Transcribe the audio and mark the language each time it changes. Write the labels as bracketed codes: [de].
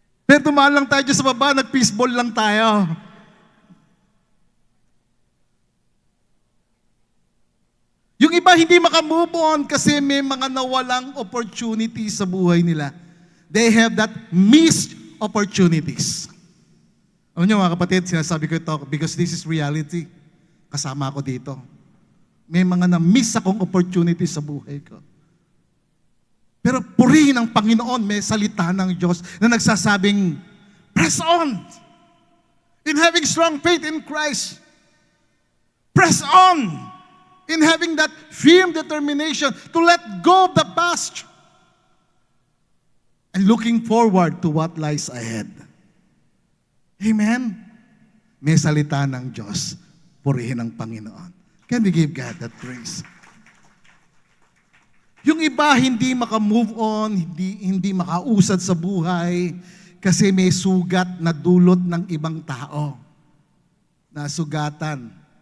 [tl] Pero tumaan lang tayo dyan sa baba, nag-peaceball lang tayo. Yung iba hindi makamove on kasi may mga nawalang opportunity sa buhay nila. [en] They have that missed opportunities. [tl] Alam niyo mga kapatid, sinasabi ko ito [en] because this is reality. [tl] Kasama ako dito. May mga na-miss akong opportunity sa buhay ko. Pero purihin ang Panginoon, may salita ng Diyos na nagsasabing, [en] press on! In having strong faith in Christ. Press on! In having that firm determination to let go of the past. And looking forward to what lies ahead. Amen? [tl] May salita ng Diyos, purihin ang Panginoon. [en] Can we give God that praise? [tl] Yung iba hindi makamove on, hindi makausad sa buhay kasi may sugat na dulot ng ibang tao. Nasugatan.